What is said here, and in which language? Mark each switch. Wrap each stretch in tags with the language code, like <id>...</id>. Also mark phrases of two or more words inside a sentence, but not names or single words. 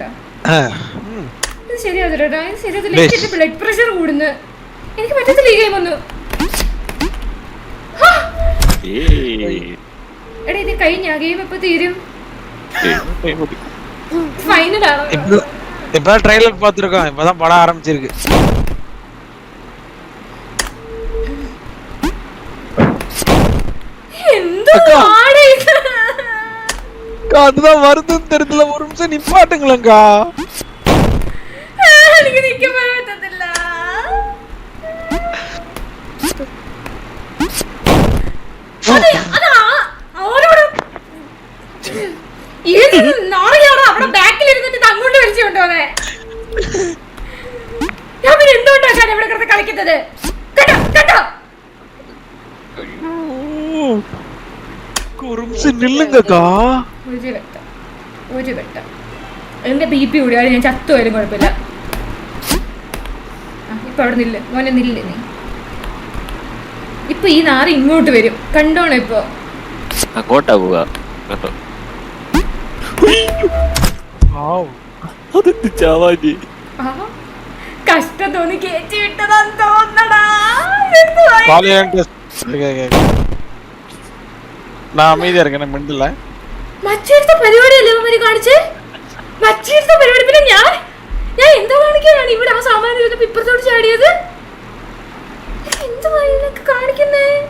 <ml>ഇത് ശരിയാതില്ലടാ. ഇത് ശരിയാതില്ല. എനിക്ക് ബ്ലഡ് പ്രഷർ കൂടുന്നു. എനിക്ക് പറ്റത്തില്ല ഈ ഗെയിം ഒന്നും. എടാ ഇത് കഴിഞ്ഞ ഗെയിം എപ്പോ തീരും? ഫൈനലാണോ?</ml> <ta>இப்ப ட்ரைலர் பாத்துறோம். இப்பதான் படம் ஆரம்பிச்சிருக்கு.</ta> <ml>എന്ത് ആടേ ഇത്?</ml> <ta>அதுதான் வருதுன்னு தெரியல. ஒரு நிமிஷம் நிப்பாட்டுங்களேங்கா.</ta> <ml>എനിക്ക് നിൽക്കാൻ പറ്റത്തില്ല. ബാക്കിൽ ഇരുന്നിട്ട് അങ്ങോട്ട് വലിച്ചു കൊണ്ടുപോന്നെ. ഞാൻ പിന്നെ എന്തുകൊണ്ടാക്കാൻ ഇവിടെ കിടന്ന് കളിക്കുന്നത്? കേട്ടോ കേട്ടോ?</ml> <ta>ஒரு நிமிஷம் நில்லுங்கக்கா.</ta> <ml>ഒരു വട്ടം എന്റെ BP കൂടിയാലും ഞാൻ ചത്തു വരും, കുഴപ്പമില്ല. ഇപ്പൊ അവിടെ നില്ല് മോനെ, നില്ല് നീ. ഇപ്പൊ ഈ നാറ് ഇങ്ങോട്ട് വരും, കണ്ടോണോ? ഇപ്പൊ അങ്ങോട്ടാ പോവാ. കഷ്ടം തോന്നി കേറ്റി വിട്ടതാന്ന് തോന്നടാ.</ml> <ta>நான் அமைதியா இருக்கேன், மிண்டல.</ta> <ml>മച്ചേർത്ത പരിപാടിയല്ലേ ഇവന്മാര് കാണിച്ചേ? മച്ചേർത്ത പരിപാടി. പിന്നെ ഞാൻ എന്താ കാണിക്കാനാണ് ഇവിടെ? ആ സാമാന്യം ഇരുന്നപ്പോ ഇപ്പുറത്തോട്ട് ചാടിയത്. എന്തുവാ ഇതിനൊക്കെ കാണിക്കുന്നേ?</ml>